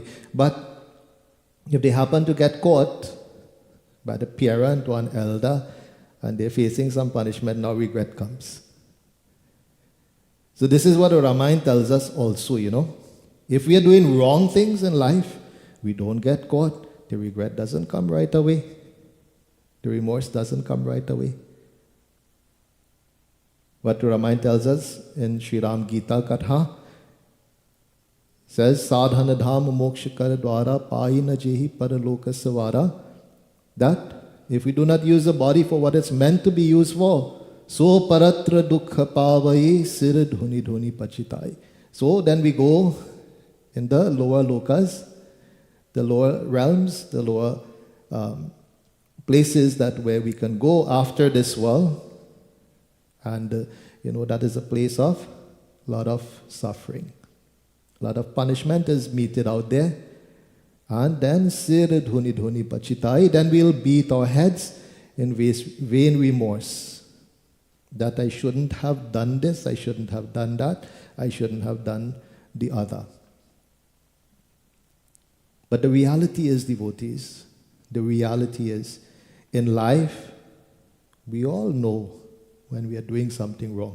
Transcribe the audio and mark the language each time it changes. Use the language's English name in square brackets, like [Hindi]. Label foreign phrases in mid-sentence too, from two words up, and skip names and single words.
[English] But if they happen to get caught by the parent or an elder and they're facing some punishment, now regret comes. So this is what the Ramayana tells us also, you know. If we are doing wrong things in life, we don't get caught. The regret doesn't come right away. The remorse doesn't come right away. What the Ramayana tells us in Sri Ram Gita Katha says, [Awadhi] साधन धाम मोक्षकर द्वारा पाइ न जेहि परलोक सँवारा, [English] that if we do not use the body for what it's meant to be used for, so [Awadhi] परत्र दुख पावइ सिर धुनि धुनि पछिताइ. [English] So then we go in the lower lokas, the lower realms, the lower places that where we can go after this world. And that is a place of a lot of suffering. A lot of punishment is meted out there. [Awadhi] And then सिर धुनि धुनि पछिताइ, [English] then we'll beat our heads in vain remorse. That I shouldn't have done this, I shouldn't have done that, I shouldn't have done the other. But the reality is, devotees, the reality is, in life, we all know when we are doing something wrong.